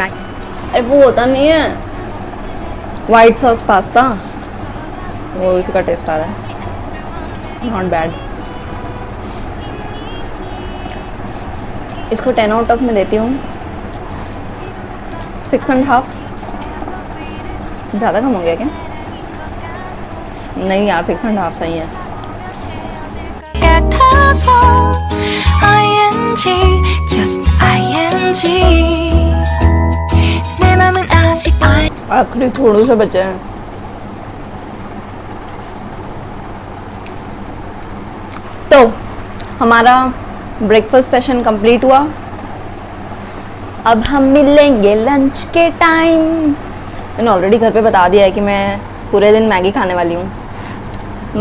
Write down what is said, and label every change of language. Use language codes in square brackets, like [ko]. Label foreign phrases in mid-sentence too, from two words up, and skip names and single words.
[hi] मैगी अरे वो होता नहीं है [en] white sauce pasta, [hi] वो इसका टेस्ट आ रहा है। [en] not bad. [hi] इसको 10 [en] out of [hi] में देती हूँ 6.5। ज़्यादा कम हो गया क्या? नहीं यार 6.5 सही है। [ko] 같아서 [en] ing just ing [ko] 내 맘은 아직 [hi] आखिरी थोड़े से बचे हैं। तो हमारा [en] breakfast session complete [hi] हुआ। अब हम मिलेंगे लंच के टाइम। मैंने ऑलरेडी घर पे बता दिया है कि मैं पूरे दिन मैगी खाने वाली हूँ।